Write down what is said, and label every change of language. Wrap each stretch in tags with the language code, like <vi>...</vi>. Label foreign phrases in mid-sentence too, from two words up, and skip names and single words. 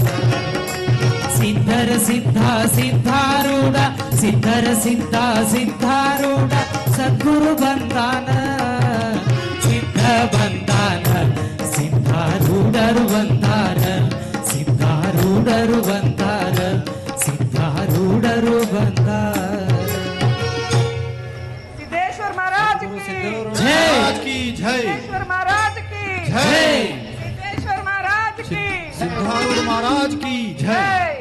<kn>ಸಿದ್ಧರ ಸಿದ್ಧ ಸಿದ್ಧಾರೂಢ, ಸಿದ್ಧರ ಸಿದ್ಧ ಸಿದ್ಧಾರೂಢ, ಸದ್ಗುರು ಬಂದಾನ, ಸಿದ್ಧ ಬಂದಾನ, ಸಿದ್ಧಾರೂಢರು ಬಂದಾರ. ಸಿದ್ಧಾರೂಢರು ಬಂದಾರ, ಸಿದ್ಧಾರೂಢರು ಬಂದಾರ.</kn> <hi>सिद्धेश्वर महाराज की महाराज की जय. सिद्धेश्वर महाराज की जय. सिद्धेश्वर महाराज की सिद्धारूढ़ महाराज की जय.</hi>